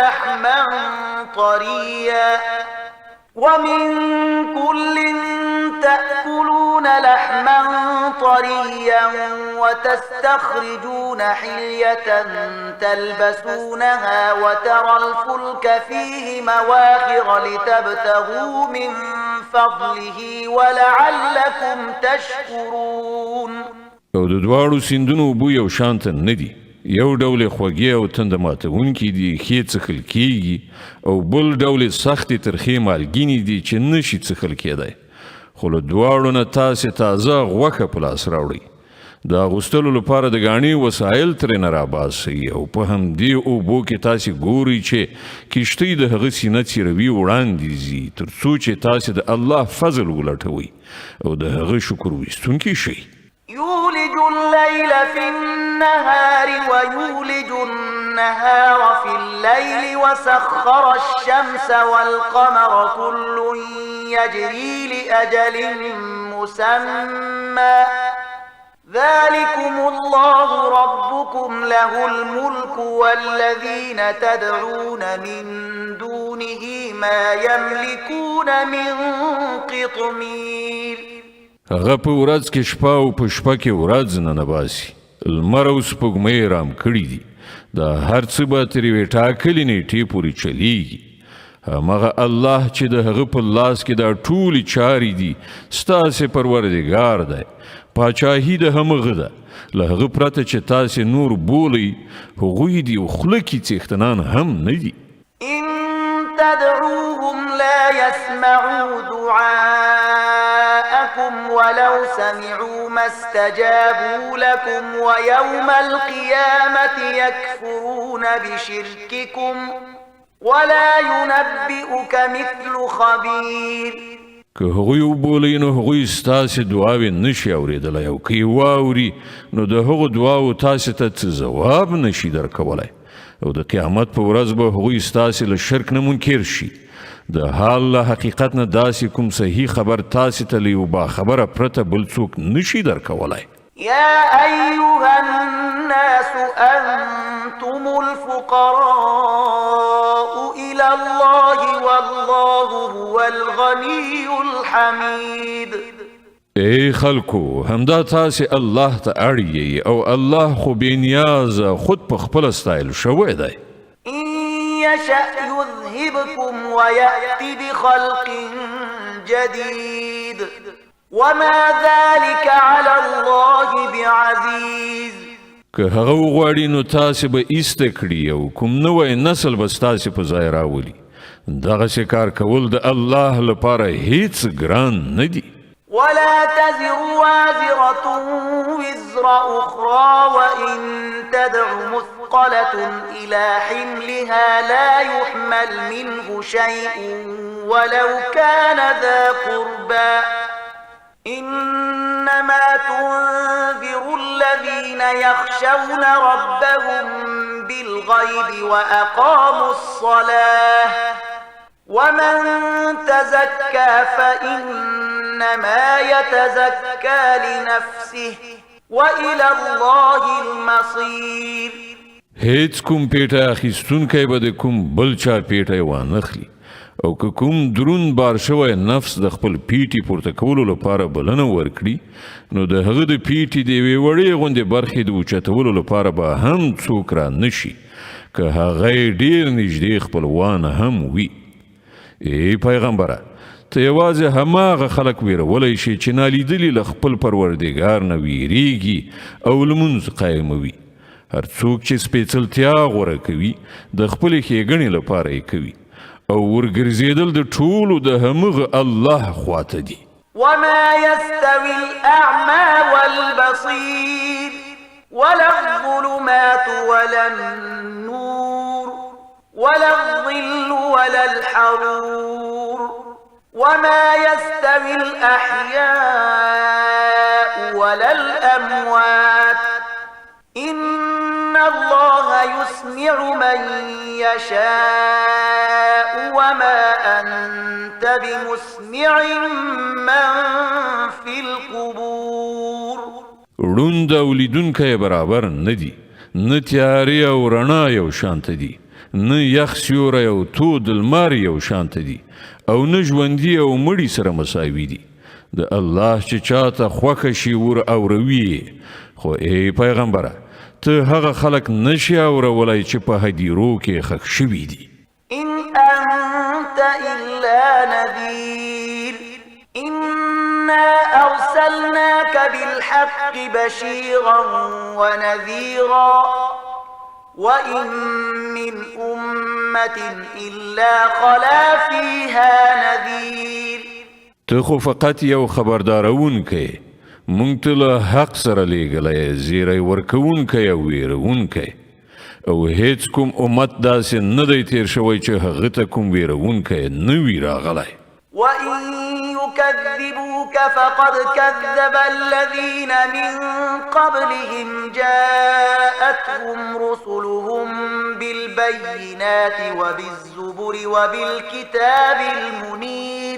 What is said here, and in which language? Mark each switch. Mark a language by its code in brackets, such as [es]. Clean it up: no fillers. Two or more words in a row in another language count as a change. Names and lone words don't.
[ar] لحما طريا وتستخرجون حلية تلبسونها وترى الفلك فيه مواخر لتبتغوا من فضله ولعلكم تشكرون. [ps] او د دواړو سیندونو اوبه یو شانته نه دي. یو ډول خوږې او تنده ماتونکي دي ښې څښل کیږي او بل ډول سختې ترخې مالګینې دي چې نشي څښل کېدی. خو له دواړو نه تاسې تازه غوښه په لاس راوړئ. د اغوستلو لپاره د ګاڼې وسایل ترېنه راباسئ او په همدې اوبو کې تاسې ګورئ چې کښتۍ د هغه سینه څیروي وړاندې ځي تر څو چې تاسې د الله فضل ولټوئ او د هغه شکر ویستونکي شئ. [ar] يولج الليل في النهار ويولج النهار في الليل وسخر الشمس والقمر كل يجري لأجل مسمى ذلكم الله ربكم له الملك والذين تدعون من دونه ما يملكون من قطمير. [ps] هغه په ورځ کې شپه او په شپه کې ورځ ننباسي. لمر او سپوږمۍ رام کړي دي. دا هر څه به تر یوې ټاکلې نیټې پورې چلیږي. همغه الله چې د هغه په لاس کې دا ټولې چارې دي ستاسې پروردګار دی پاچاهي د همغه ده له هغه پرته چې تاسې نور بولئ هغوی دي او خوله کې څښتنان هم نه دي [ar] إن تدعوهم لا يسمعوا دعاءكم ولو سمعوا ما استجابوا لكم ويوم القيامة يكفرون بشرككم ولا ينبئك مثل خبير [ps] که هغوی وبولئ نو هغوی ستاسې دعاوې نشي اورېدلی او که یې واوري نو د هغو دعاو تاسې ته څه ځواب نشي درکولی او د قیامت په ورځ به هغوی ستاسې له شرک نه منکر شي د حال له حقیقت نه داسې کوم صحیح خبر تاسې ته له یو باخبره پرته بل څوک نشي درکولی [ar] يا أيها الناس أنتم الفقراء إلى الله والله هو الغني الحميد [ps] ای خلکو همدا تاسې الله ته اړ او الله خو بې نیازه خود په خپله ستایل شوی دی [ar] إن يشأ يذهبكم ويأتي بخلق جديد وما ذلك على الله بعزيز [ps] که هغه وغواړي نو تاسې به ایسته کړي او کوم نوی نسل به ستاسې په ځای راولي دغسې کار کول د الله لپاره هیڅ ګران نه دي [ar] ولا تزر وازرة وزر أخرى وإن تدع مثقلة إلى حملها لا يحمل منه شيء ولو كان ذا قربى إنما تنذر الذين يخشون ربهم بالغيب وأقاموا الصلاة ومن تزكى فإنما يتزكى لنفسه وإلى الله المصير [ps] هیڅ کوم پیټه اخیستونکی به د کوم بل چا پیټه وانخلي او که کوم درون بار شوی نفس د خپل پیټي پورته کولو لپاره بلنه ورکړي نو د هغه د پیټي د یوې وړې غوندې برخې د اوچتولو لپاره به هم څوک را نشي که هغه ډیر نږدې خپلوان هم وي ای پیغمبره ته یوازې هماغه خلک ویرولی شي چې نالیدلي له خپل پروردګار نه ویریږي او لمونځ قایموي هر څوک چې سپېڅلتیا غوره کوي د خپلې ښېګڼې لپاره یې کوي او ورګرځېدل د ټولو د همغه الله خواته دي [ar] وما يستوي الأعمى والبصير ولا الظلمات ولا النور ولا الظل ولا الحرور وما يستوي الأحياء ولا الأموات إن الله يسمع من يشاء وما أنت بمسمع من في القبور [ps] ړوند او لیدونکی برابر نه دي نه تیارې او رڼا یو شانته دي نه یخ سیوری او تود لمر یو شانته دي او نه ژوندي او مړي سره مساوي دي د الله چې چاته خوښه شي ور اوروي خو ای پیغمبره ته هغه خلک نشي اورولی چې په هدیرو کې ښخ شوي دي [ar] إن أنت إلا نذير إنا أرسلناك بالحق بشيرا ونذيرا وإن من أمة إلا خلا فيها نذير [ps] ته خو فقط یو خبردارونکی مونږ ته له حق سره لیږلی زیری ورکوونکی او ویرونکی او هیڅ کوم امت داسې نه دی تیر شوی چې هغه ته کوم ویرونکی نه وي راغلی [ar] وإن يكذبوك فقد كذب الذين من قبلهم جاءتهم رسلهم بالبينات وبالزبر وبالكتاب المنير